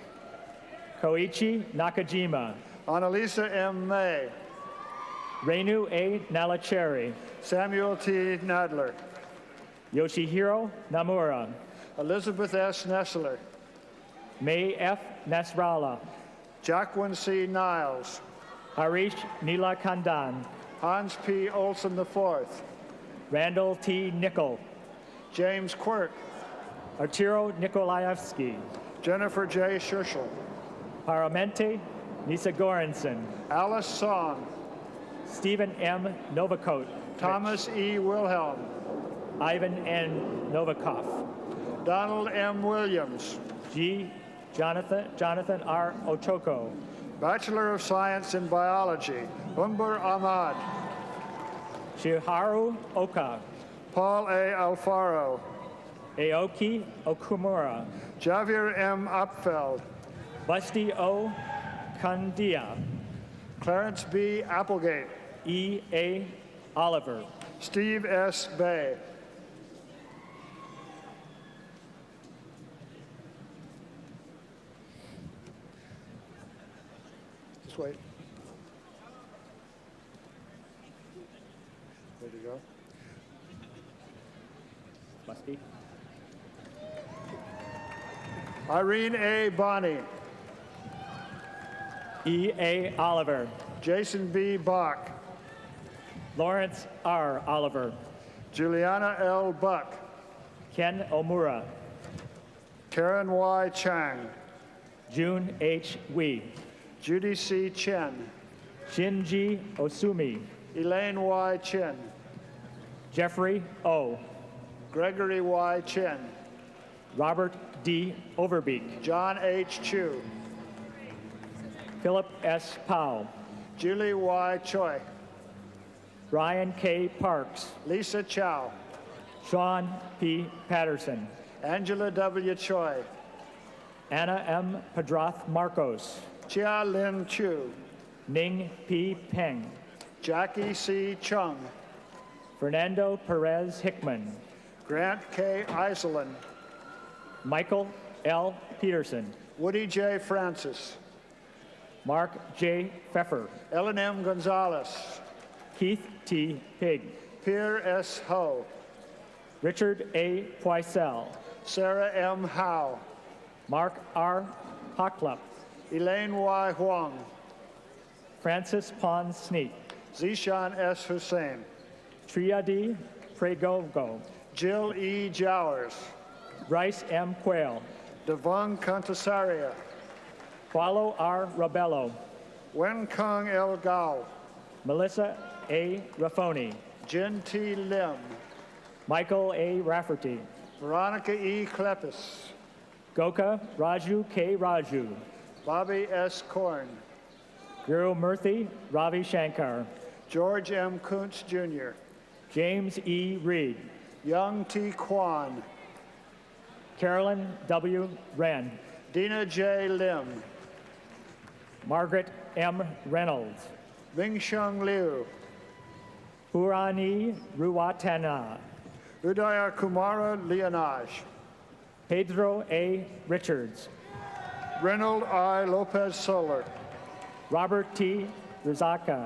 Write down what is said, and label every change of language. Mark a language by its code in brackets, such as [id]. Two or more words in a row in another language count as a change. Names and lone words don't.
[en] Koichi Nakajima. Annalisa M. May. Renu A. Nalacheri. Samuel T. Nadler. Yoshihiro Namura. Elizabeth S. Nessler. May F. Nasrallah. Jacqueline C. Niles. Harish Nila Kandan. Hans P. Olson IV. Randall T. Nickel. James Quirk. Arturo Nikolaevsky. Jennifer J. Schuschel. Paramente Nisa Goranson. Alice Song. Stephen M. Novakote. Thomas E. Wilhelm. Ivan N. Novikov. Donald M. Williams. G. Jonathan R. Ochoko. Bachelor of Science in Biology, Umber Ahmad. Shiharu Oka. Paul A. Alfaro. Aoki Okumura. Javier M. Upfeld. Busty O. Kandia. Clarence B. Applegate. E. A. Oliver. Steve S. Bay. Just wait. Ready to go? Busty. Irene A. Bonney. E. A. Oliver. Jason B. Bach. Lawrence R. Oliver. Juliana L. Buck. Ken Omura. Karen Y. Chang. June H. Wee. Judy C. Chen. Shinji Osumi. Elaine Y. Chen. Jeffrey O. Gregory Y. Chen. Robert D. Overbeek. John H. Chu. Philip S. Powell. Julie Y. Choi. Brian K. Parks. Lisa Chow. Sean P. Patterson. Angela W. Choi. Anna M. Padrath Marcos, Chia Lin Chu, Ning P. Peng, Jackie C. Chung, Fernando Perez Hickman, Grant K. Iselin, Michael L. Peterson, Woody J. Francis, Mark J. Pfeffer, Ellen M. Gonzalez, Keith T. Pig, Pierre S. Ho, Richard A. Poisel, Sarah M. Howe, Mark R. Hocklup, Elaine Y. Huang, Francis Pon Sneak, Zishan S. Hussein, Triadi Pregogo, Jill E. Jowers, Bryce M. Quayle, Devon Contasaria, Paulo R. Rabello, Wen Kong El Gao, Melissa A. Raffoni, Jin T. Lim, Michael A. Rafferty, Veronica E. Klepis, Goka Raju K. Raju, Bobby S. Korn, Guru Murthy Ravi Shankar, George M. Kuntz Jr., James E. Reed, Young T. Kwan, Carolyn W. Wren, Dina J. Lim, Margaret M. Reynolds, Ming Sheng Liu, Purani Ruwatana, Udaya Kumara Leonaj, Pedro A. Richards, Reynold I. Lopez Soler, Robert T. Rizaka,